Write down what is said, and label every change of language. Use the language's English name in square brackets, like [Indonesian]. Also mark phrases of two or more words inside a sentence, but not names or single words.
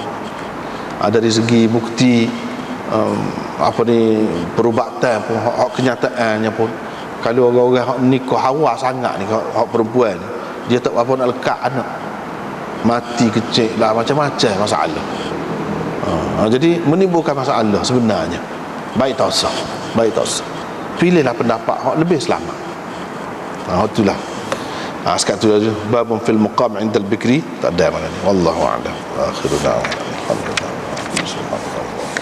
[Malay] Dari segi bukti perubatan pun, hak kenyataannya pun, kalau orang-orang hak nikah hawa sangat ni, hak perempuan ni, dia tak apa nak lekat anak, mati kecil lah, macam-macam masalah. Jadi menimbulkan masalah sebenarnya. Baik tak usah. Pilihlah pendapat hak lebih selamat. Itulah. Sekat tu aja. [Arabic] باب في المقام عند البكر, [Malay] tak ada mana ni. [Arabic] والله أعلم. آخر دعوانا. الحمد لله.